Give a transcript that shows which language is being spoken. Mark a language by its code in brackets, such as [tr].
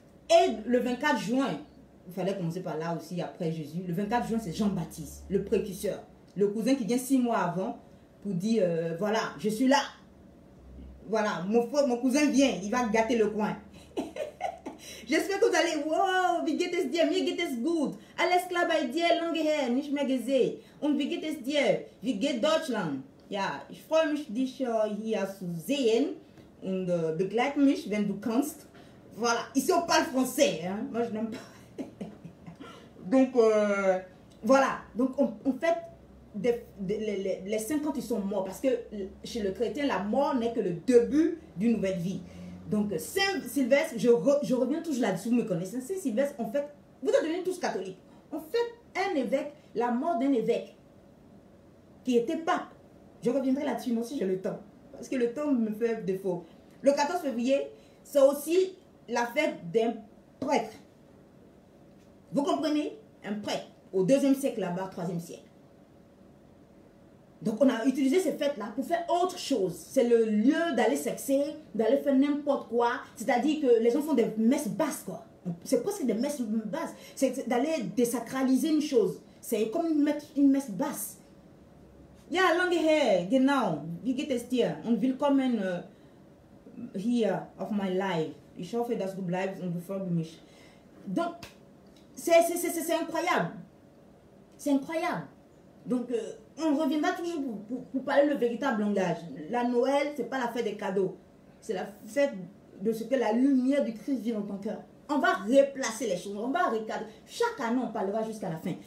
[fr] Et le 24 juin, il fallait commencer par là aussi, après Jésus. Le 24 juin, c'est Jean-Baptiste, le précurseur. Le cousin qui vient 6 mois avant pour dire, voilà, je suis là. Voilà, mon cousin vient, il va gâter le coin. J'espère que vous allez, wow, [de] wie geht es dir? Mir geht es gut. Alles klar bei dir, lange her, nicht mehr gesehen. Und wie geht es dir? Wie geht Deutschland? Ja, ich freue mich, dich hier zu sehen und begleite mich, wenn du kannst. [fr] Voilà, ici on parle français, hein? Moi je n'aime pas. Donc, voilà, donc on fait les 50 ils sont morts parce que chez le chrétien, la mort n'est que le début d'une nouvelle vie. Donc, Saint-Sylvestre, je reviens toujours là-dessus, vous me connaissez. Saint-Sylvestre, en fait, vous êtes devenus tous catholiques. En fait, un évêque, la mort d'un évêque qui était pape. Je reviendrai là-dessus, moi si j'ai le temps. Parce que le temps me fait défaut. Le 14 février, c'est aussi la fête d'un prêtre. Vous comprenez? Un prêtre. Au 2e siècle là-bas, 3e siècle. Donc, on a utilisé ces fêtes-là pour faire autre chose. C'est le lieu d'aller sexer, d'aller faire n'importe quoi. C'est-à-dire que les gens font des messes basses, quoi. C'est presque des messes basses. C'est d'aller désacraliser une chose. C'est comme une messe basse. [de] Ja, lange her, genau. Wie geht es dir? Und willkommen hier auf mein Live. Ich hoffe, dass du bleibst und du folgst mich. [fr] Donc, c'est incroyable. C'est incroyable. Donc, on reviendra toujours pour parler le véritable langage. La Noël, ce n'est pas la fête des cadeaux. C'est la fête de ce que la lumière du Christ vit dans ton cœur. On va replacer les choses, on va recadrer. Chaque année, on parlera jusqu'à la fin.